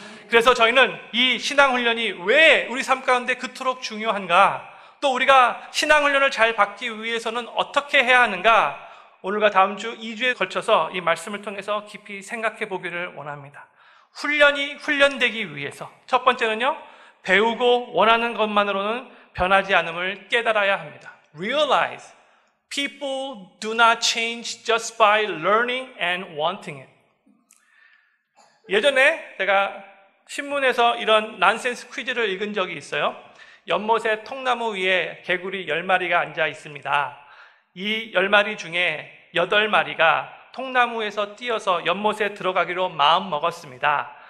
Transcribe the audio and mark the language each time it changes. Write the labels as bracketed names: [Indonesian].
[Korean] 그래서 저희는 이 신앙훈련이 왜 우리 삶 가운데 그토록 중요한가, 또 우리가 신앙훈련을 잘 받기 위해서는 어떻게 해야 하는가, 오늘과 다음 주 2주에 걸쳐서 이 말씀을 통해서 깊이 생각해 보기를 원합니다. 훈련이 훈련되기 위해서 첫 번째는요, 배우고 원하는 것만으로는 변하지 않음을 깨달아야 합니다. [English] Realize people do not change just by learning and wanting it. [Korean] 예전에 제가 신문에서 이런 난센스 퀴즈를 읽은 적이 있어요. 연못의 통나무 위에 개구리 10마리가 앉아 있습니다. 이 10마리 중에 8마리가 통나무에서 뛰어서 연못에 들어가기로 마음 먹었습니다.